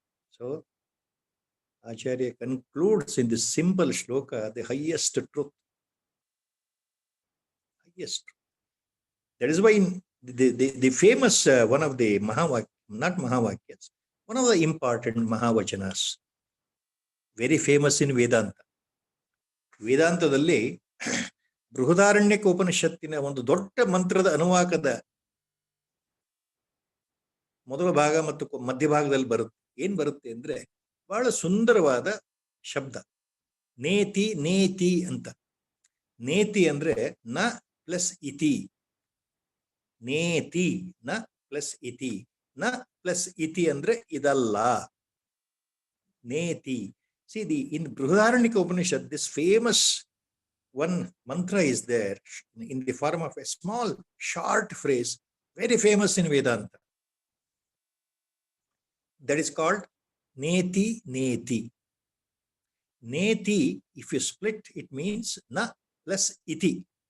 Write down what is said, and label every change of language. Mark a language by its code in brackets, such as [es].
[en] So, Acharya concludes in this simple shloka the highest truth. Yes. That is why the famous, one of the not Mahavakyas, one of the important Mahavachanas, very famous in Vedanta. [kn] ವೇದಾಂತದಲ್ಲಿ ಬೃಹದಾರಣ್ಯಕ ಉಪನಿಷತ್ತಿನ ಒಂದು ದೊಡ್ಡ ಮಂತ್ರದ ಅನುವಾಕದ ಮೊದಲ ಭಾಗ ಮತ್ತು ಮಧ್ಯಭಾಗದಲ್ಲಿ ಬರುತ್ತೆ. ಏನ್ ಬರುತ್ತೆ ಅಂದ್ರೆ ಬಹಳ ಸುಂದರವಾದ ಶಬ್ದ, ನೇತಿ ನೇತಿ ಅಂತ. ನೇತಿ ಅಂದ್ರೆ ನ ಪ್ಲಸ್ ಇತಿ, ನೇತಿ ನ ಪ್ಲಸ್ ಇತಿ, ನ ಪ್ಲಸ್ ಇತಿ ಅಂದ್ರೆ ಇದಲ್ಲ, ನೇತಿ. [en] See, in Brihadaranyaka Upanishad, this famous one mantra is there in the form of a small, short phrase, very famous in Vedanta. That is called Neti Neti. Neti, if you split, it means na plus iti.